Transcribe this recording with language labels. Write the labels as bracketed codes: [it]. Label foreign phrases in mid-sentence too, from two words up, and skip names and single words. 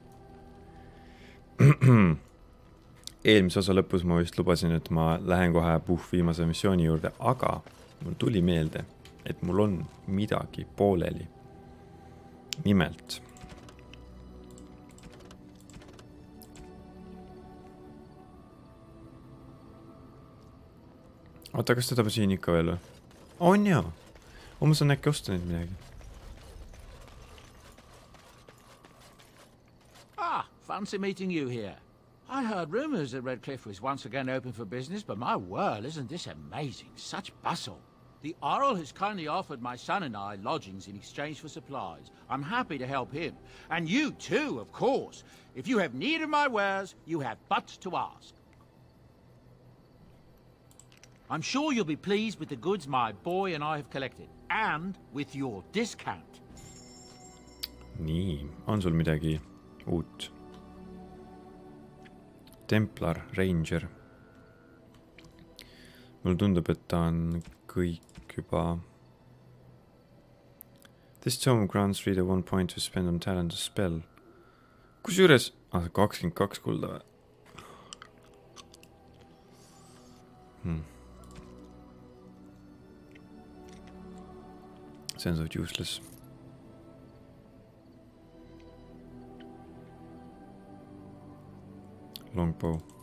[et] Eelmise osa lõpus ma vist lubasin, et ma lähen kohe viimase missiooni juurde, aga mul tuli meelde, et mul on midagi pooleli. Nimelt. Oota, kas teda siin ikka veel või? On jaa. Ma saan äkki osta neid midagi. [en] Fancy meeting you here. I heard rumors that Redcliffe was once again open for business, but my word, isn't this amazing? Such bustle. The Earl has kindly offered my son and I lodgings in exchange for supplies. I'm happy to help him. And you too, of course. If you have need of my wares, you have but to ask. I'm sure you'll be pleased with the goods my boy and I have collected. And with your discount. [et] Nii, on sul midagi uut? [en] Templar, Ranger. [et] Mulle tundub, et ta on kõik juba. [en] This tome grants reader 1 point to spend on talent or spell. [et] Kus juures? 22 kulda või? See on suht useless. [en] Longbow.